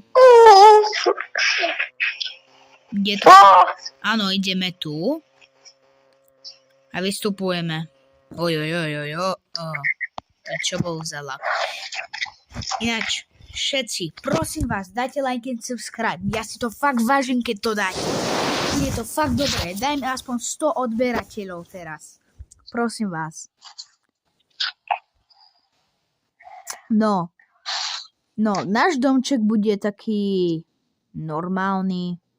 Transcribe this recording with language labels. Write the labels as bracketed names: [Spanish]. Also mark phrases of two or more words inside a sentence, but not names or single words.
[Slovak] Kde to? Áno, ideme tu. A vystupujeme. Čo bol za lak? Ináč, všetci, prosím vás, dajte [English] like and subscribe. [Slovak] Ja si to fakt vážim, keď to dáte. Je to fakt dobré. Dajme aspoň 100 odberateľov teraz. Prosím vás. No, náš domček bude taký normálny.